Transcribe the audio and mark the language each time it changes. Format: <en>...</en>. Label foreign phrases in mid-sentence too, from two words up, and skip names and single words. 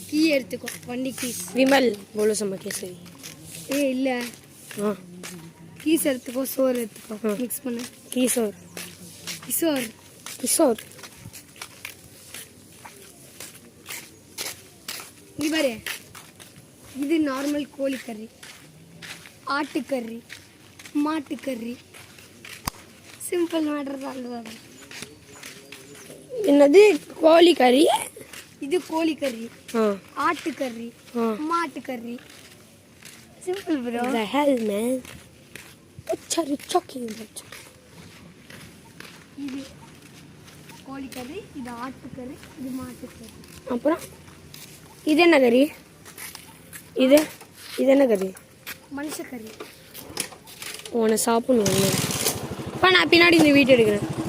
<ta>எடுத்துக்கோ வண்டி கீஸ்.</ta> <hi>विमल बोलो समा केसरी</hi> <ta>இல்லை</ta> <hi>हाँ</hi> <ta>கீஸ் எடுத்துக்கோ, சோறு எடுத்துக்கோ, மிக்ஸ் பண்ணு. किशोर கிஷோர் किशोर இங்கே பாரு, இது நார்மல் கோழிக்கறி, ஆட்டுக்கறி, மாட்டுக்கறி, சிம்பிள் மேட்டர் தான். என்னது கோழி கறி இது கோழிக்கறி, ஆ ஆட்டுக்கறி, ஆ மாட்டுக்கறி, சிம்பிள் ப்ரோ.</ta> <en>the hell man what are you talking about</en> <ta>இது கோழிக்கறி, இது ஆட்டுக்கறி, இது மாட்டுக்கறி. அப்புறம் இது என்ன கறி இது இது என்ன கறி மனுஷக்கறி. உன்னை சாப்பிடணும் இப்போ நான் பின்னாடி இந்த வீட்டு எடுக்கிறேன்</ta>